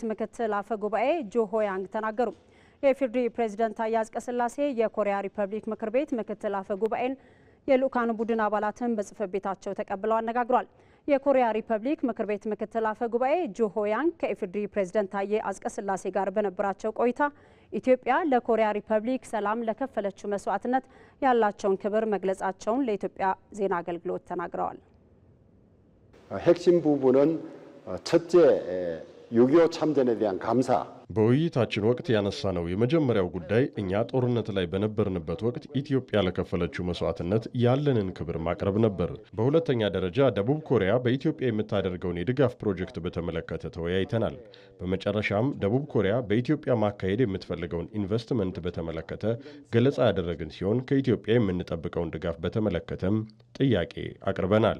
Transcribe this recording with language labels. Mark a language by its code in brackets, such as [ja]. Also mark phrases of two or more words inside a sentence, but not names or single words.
[am] ምክትል አፈ ጉባኤ ጆ ሆያንግ ተናገሩ። የኢፌዴሪ ፕሬዝዳንት ታዬ አጽቀሥላሴ የኮሪያ ሪፐብሊክ ምክር ቤት ምክትል አፈ ጉባኤን የልኡካን ቡድን አባላትን በጽሕፈት ቤታቸው ተቀብለው አነጋግሯል። የኮሪያ ሪፐብሊክ ምክር ቤት ምክትል አፈ ጉባኤ ጆ ሆያንግ ከኢፌዴሪ ፕሬዝዳንት ታዬ አጽቀሥላሴ ጋር በነበራቸው ቆይታ ኢትዮጵያ ለኮሪያ ሪፐብሊክ ሰላም ለከፈለችው መስዋዕትነት ያላቸውን ክብር መግለጻቸውን ለኢትዮጵያ ዜና አገልግሎት ተናግረዋል። [ko] 핵심 부분은 첫째 6.25 참전에 대한 감사. [am] በውይይታችን ወቅት ያነሳነው የመጀመሪያው ጉዳይ እኛ ጦርነት ላይ በነበርንበት ወቅት ኢትዮጵያ ለከፈለችው መስዋዕትነት ያለንን ክብር ማቅረብ ነበር። በሁለተኛ ደረጃ ደቡብ ኮሪያ በኢትዮጵያ የምታደርገውን የድጋፍ ፕሮጀክት በተመለከተ ተወያይተናል። በመጨረሻም ደቡብ ኮሪያ በኢትዮጵያ ማካሄድ የምትፈልገውን ኢንቨስትመንት በተመለከተ ገለጻ ያደረግን ሲሆን ከኢትዮጵያ የምንጠብቀውን ድጋፍ በተመለከተም ጥያቄ አቅርበናል።